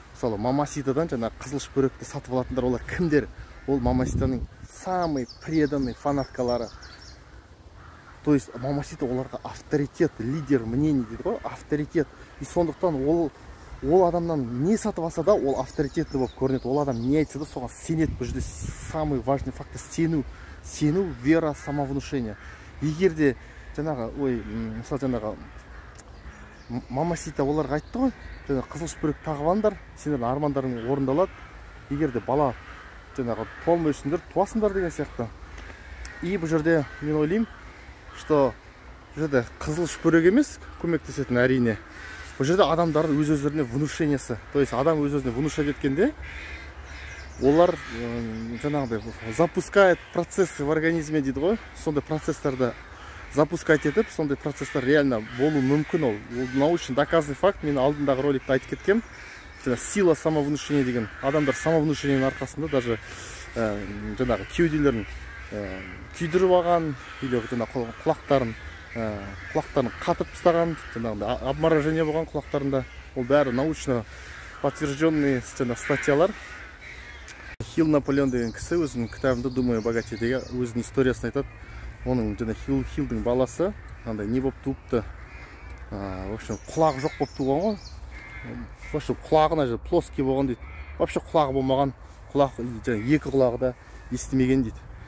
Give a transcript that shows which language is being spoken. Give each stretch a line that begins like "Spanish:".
Kazakh: Мысалы, мамаситадан жаңағы қызыл шүпіректі сатып алатындар олар кімдер? Ол мамаситаның
Russian: самый преданный
Kazakh: фанаткалары.
Russian: То есть
Kazakh: мамасита оларға авторитет,
Russian: лидер мнений
Kazakh: дейді ғой, авторитет.
Russian: И
Kazakh: сондықтан ол адамнан не сатып алса да, ол авторитетті болып көрінеді. Ол адам не айтса да, соған сенеді. Бұл жерде
Russian: самый важный фактор
Kazakh: сену,
Russian: вера, самовнушение.
Kazakh: Егер де жаңағы, мысалы жаңағы мамасита оларға айтты ғой, жаңағы қызыл шүпірек тағып алыңдар, сендердің армандарың орындалады. Егер де бала жаңағы туалмай жүрсіңдер, туасыңдар деген сияқты.
Russian: И
Kazakh: бұл жерде мен ойлаймын,
Russian: что
Kazakh: бұл жерде қызыл шүпірек емес көмектесетін әрине. Бұл жерде адамдардың өз-өздеріне внушениесі.
Russian: То есть
Kazakh: адам өз-өзіне внушать еткенде, олар жаңағыдай
Russian: запускает процессы в организме
Kazakh: дейді ғой. Сондай процесстарды запускать етіп, сондай процесстер реально болу мүмкін ол. Ол
Russian: научно доказанный факт.
Kazakh: Мен алдындағы роликті айтып кеткем.
Russian: Сила самовнушения
Kazakh: деген. Адамдар самовнушениенің арқасында
Russian: даже
Kazakh: жаңағы кеуделерін күйдіріп алған,
Russian: или
Kazakh: жаңағы құлақтарын қатып тастаған, жаңағыдай обморожение болған құлақтарында. Ол бәрі
Russian: научно подтвержденный
Kazakh: статьялар. Хилл Наполеон деген кісі өзінің кітабында «Думай о богате» деген өзінің историясын айтады. Оның жаңағы Хиллдің баласы андай не болып туыпты.
Russian: В общем,
Kazakh: құлағы жоқ болып туған ғой.
Russian: В общем,
Kazakh: құлағына
Russian: плоский
Kazakh: болған дейді.
Russian: Вообще
Kazakh: құлағы болмаған, екі құлағы да естімеген дейді.